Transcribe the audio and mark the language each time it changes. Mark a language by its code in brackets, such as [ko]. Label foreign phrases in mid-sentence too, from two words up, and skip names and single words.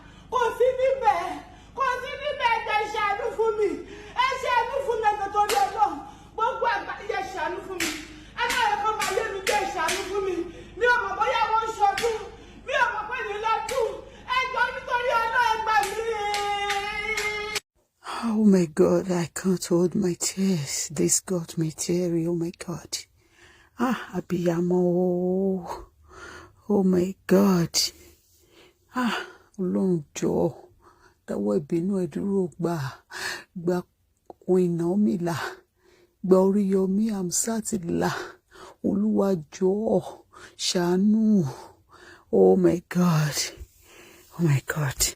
[yo] kò sí níbẹ̀ ẹ̀jẹ̀ ìṣàánú fún mi ẹ ṣàánú fún mi ẹ̀jẹ̀ torí Ọlọ́run gbogbo àgbáyé ṣàánú fún mi ẹ má yẹ kó máa yé mi jẹ́ ìṣàánú fún mi mi ò mọ̀ bóyá wọ́n ń ṣọdún mi ò mọ̀ pé ní lọ́dún ẹjọ́ nítorí Ọlọ́run ẹ gbà mí. [en] Oh my God, I can't hold my tears. This got me teary. Oh my God. Abiamo. Oh my God. [yo] Ọlọ́run jọ̀ọ́ dáwọ́ ìbínú ẹ dúró gba [en] Queen Naomi [yo] là gba Oríyọmí Amsat là Olúwa jọ̀ọ́ ṣàánú. [en] Oh my God. Oh my God.